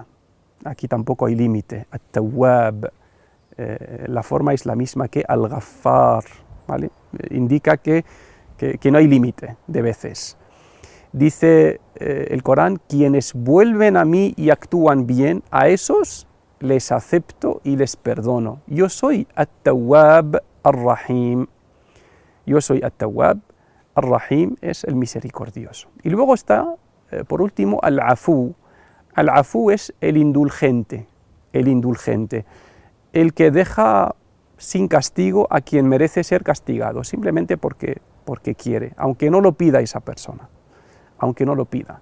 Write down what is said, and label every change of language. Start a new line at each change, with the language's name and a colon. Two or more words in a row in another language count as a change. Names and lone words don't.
Spanish: Aquí tampoco hay límite. At-Tawwab, la forma es la misma que Al-Ghaffar, ¿vale? Indica que no hay límite de veces. Dice el Corán, quienes vuelven a mí y actúan bien, a esos les acepto y les perdono. Yo soy At-Tawwab Ar-Rahim. Yo soy At-Tawwab Ar-Rahim, es el misericordioso. Y luego está, por último, Al-Afu. Al-Afu es el indulgente, el que deja sin castigo a quien merece ser castigado, simplemente porque quiere, aunque no lo pida esa persona, aunque no lo pida.